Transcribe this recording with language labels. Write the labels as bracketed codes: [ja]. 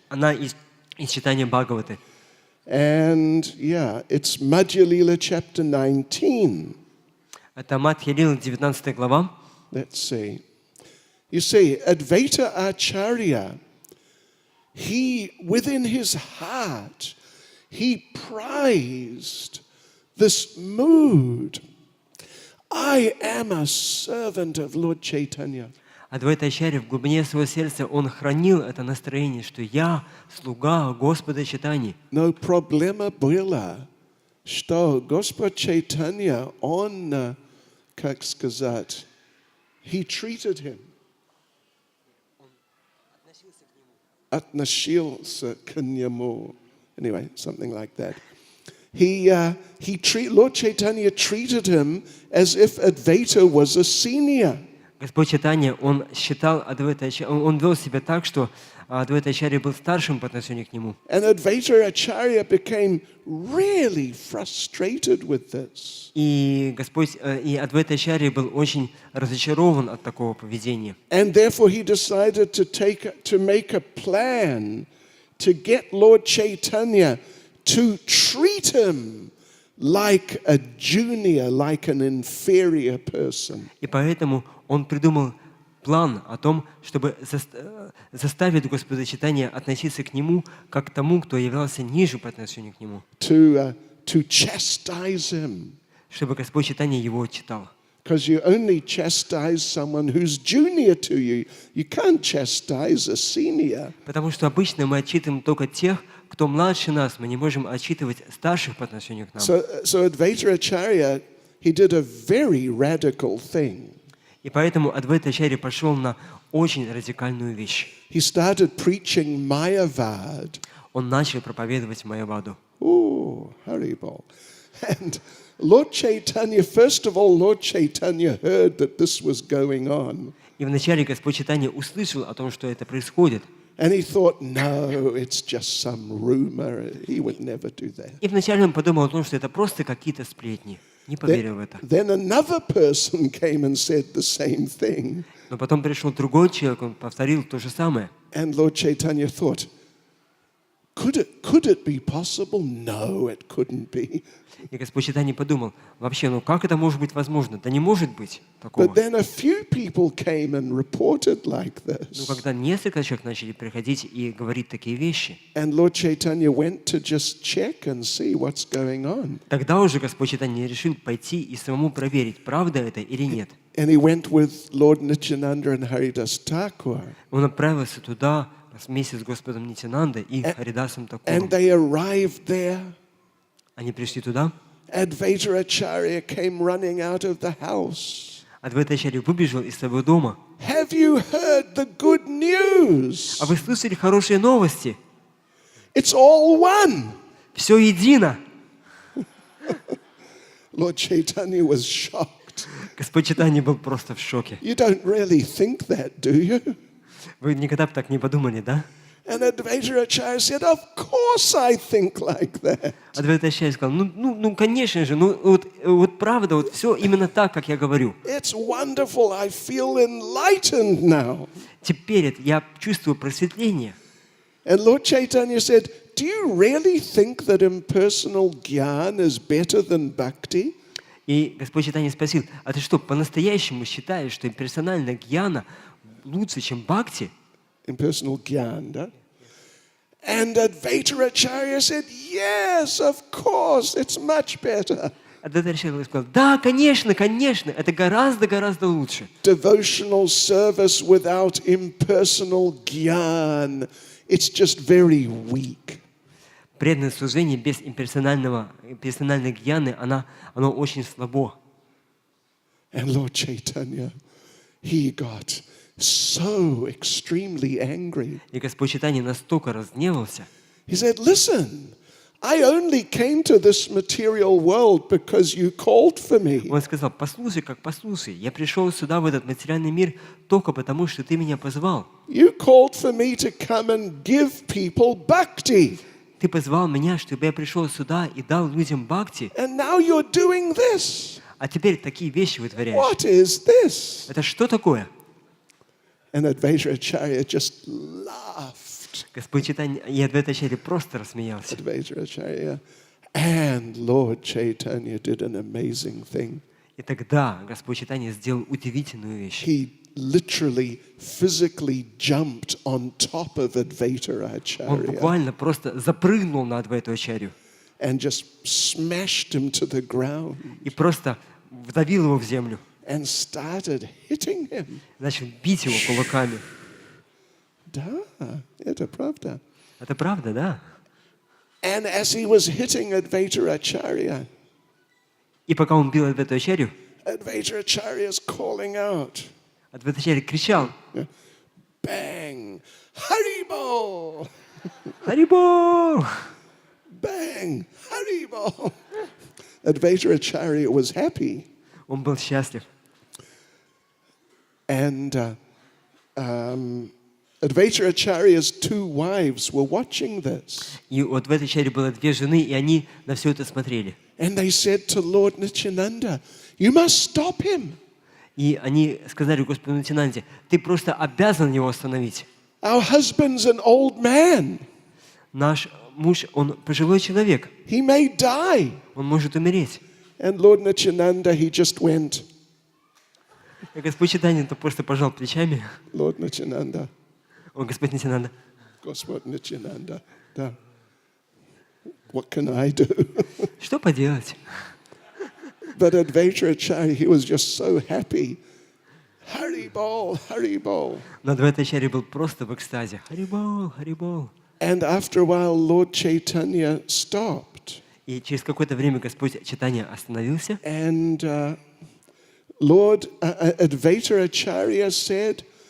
[ru] Она из читания Бхагаваты. [en] And yeah, it's Madhya Lila chapter 19. [ru] Это Мадхья Лила, 19 глава. [en] Let's see. You see, Advaita Acharya, he, within his heart, he prized this mood. I am a servant of Lord Chaitanya. [ru] Адвайтачарья в глубине своего сердца, он хранил это настроение, что я слуга Господа Чайтаньи. Но проблема была, что Господь Чайтанья, он, как сказать, [en] he treated him. [ru] Относился к нему. [en] Anyway, something like that. Lord Chaitanya treated him as if Advaita was a senior. [ru] Господь Чайтанья, он считал Адвайтачарья, он вел себя так, что Адвайтачарья был старшим по отношению к нему. [en] And Advaita Acharya became really frustrated with this. [ru] И Адвайтачарья был очень разочарован от такого поведения. [en] And therefore he decided to make a plan to get Lord Chaitanya to treat him like a junior, like an inferior person. [ru] И поэтому он придумал план о том, чтобы заставить Господа Чайтанья относиться к нему как к тому, кто являлся ниже по отношению к нему. [en] To chastise him. [ru] Чтобы Господь Чайтанья его читал. [en] Because you only chastise someone who's junior to you. You can't chastise a senior. [ru] Потому что обычно мы отчитываем только тех, кто младше нас. Мы не можем отчитывать старших по отношению к нам. [en] So Advaita Acharya, he did a very radical thing. [ru] И поэтому Адвайтачарья пошел на очень радикальную вещь. [en] He started preaching Mayavad. [ru] Он начал проповедовать Майяваду. [en] Oh, Haribol. And Lord Chaitanya, first of all, Lord Chaitanya heard that this was going on. [ru] И вначале Господь Чайтанья услышал о том, что это происходит. [en] And he thought, no, it's just some rumor. He would never do that. [ru] И вначале он подумал о том, что это просто какие-то сплетни. Не поверил в это. [en] Then another person came and said the same thing. [ru] Но потом пришел другой человек, он повторил то же самое. [en] And Lord Chaitanya thought, could it be possible? No, it couldn't be. [ru] И Господь Чайтанья подумал, вообще, как это может быть возможно? Да не может быть такого. [en] But then a few people came and reported like this. [ru] Но когда несколько человек начали приходить и говорить такие вещи, [en] And Lord Chaitanya went to just check and see what's going on. [ru] тогда уже Господь Чайтанья решил пойти и самому проверить, правда это или нет. [en] And he went with Lord Nityananda and Haridas Thakur. [ru] Он отправился туда вместе с Господом Нитянандой и Харидасом [en] And [ru] Такуром. [en] they arrived there. [ru] Они пришли туда. [en] Advaita Acharya came running out of the house. [ru] Адвайтачарья выбежал из своего дома. [en] Have you heard the good news? [ru] А вы слышали хорошие новости? [en] It's all one. [ru] Все едино. [en] Lord Chaitanya was shocked. [ru] Господь Чайтанья был просто в шоке. [en] You don't really think that, do you? [ru] Вы никогда бы так не подумали, да? [en] And Advaita Acharya said, of course I think like that. [ru] Адвайтачарья сказал, конечно же, вот правда, вот все именно так, как я говорю. [en] It's wonderful. I feel enlightened now. [ru] Теперь я чувствую просветление. [en] And Lord Chaitanya said, do you really think that impersonal jnana is better than bhakti? [ru] И Господь Чайтанья спросил, а ты что, по-настоящему считаешь, что имперсональная гьяна лучше, чем бхакти? [en] Impersonal jnana. Да? And Advaita Acharya said, yes, of course, it's much better. [ru] Адвайтачарья сказал, да, конечно, это гораздо лучше. [en] Devotional service without impersonal jnana, it's just very weak. [ru] Преданное служение без персональной гьяны, оно очень слабо. [en] And Lord Chaitanya, he got so extremely angry. [ru] И Господь Чайтанья настолько разгневался. [en] He said, listen, I only came to this material world because you called for me. [ru] Он сказал, послушай, я пришел сюда, в этот материальный мир, только потому, что ты меня позвал. [en] You called for me to come and give people bhakti. [ru] Ты позвал меня, чтобы я пришел сюда и дал людям бхакти. [en] And now you're doing this. [ru] А теперь такие вещи вытворяешь. [en] What is this? [ru] Это что такое? [en] And Advaita Acharya just laughed. [ru] Господь Чайтанья и Адвайтачарья просто рассмеялся. [en] Advaita Acharya. And Lord Chaitanya did an amazing thing. [ru] И тогда Господь Чайтанья сделал удивительную вещь. [en] He literally, physically jumped on top of Advaita [ru] Он [en] Acharya [ru] буквально просто запрыгнул на Адвайтачарью [en] and just smashed him to the ground. [ru] и просто вдавил его в землю. [en] and started hitting him. [ru] Начал бить его кулаками. Да, это правда. Это правда, да? [en] And as he was hitting Advaita Acharya, [ru] И пока он бил Адвайту Ачарью, [en] Advaita Acharya is calling out, [ru] Адвайта Ачарья кричал: [en] bang, Haribol, [ru] «Харибол!» [en] bang, Haribol. Advaita Acharya was happy. [ru] Он был счастлив. [en] And Advaita Acharya's 2 wives were watching this. [ru] И у Адвайта Ачарьи было 2 жены, и они на все это смотрели. [en] And they said to Lord Nityananda, you must stop him. [ru] И они сказали Господу Нитьянанде: ты просто обязан его остановить. [en] Our husband's an old man. [ru] Наш муж, он пожилой человек. [en] He may die. [ru] Он может умереть. [en] And Lord Nityananda, he just went, [ru] И Господь Чайтанья то просто пожал плечами. [en] Lord Nityananda, [ru] О, Господь Нитьянанда, Господь Nityananda, да. [en] What can I do? [ru] что поделать? [en] But Advaita Acharya, he was just so happy. Haribol, Haribol. [ru] Но Адвайта Ачарья был просто в экстазе. Харибол, Харибол. [en] And after a while, Lord Chaitanya stopped. [ru] И через какое-то время Господь Чайтанья остановился. [en] And Lord Advaita Acharya said,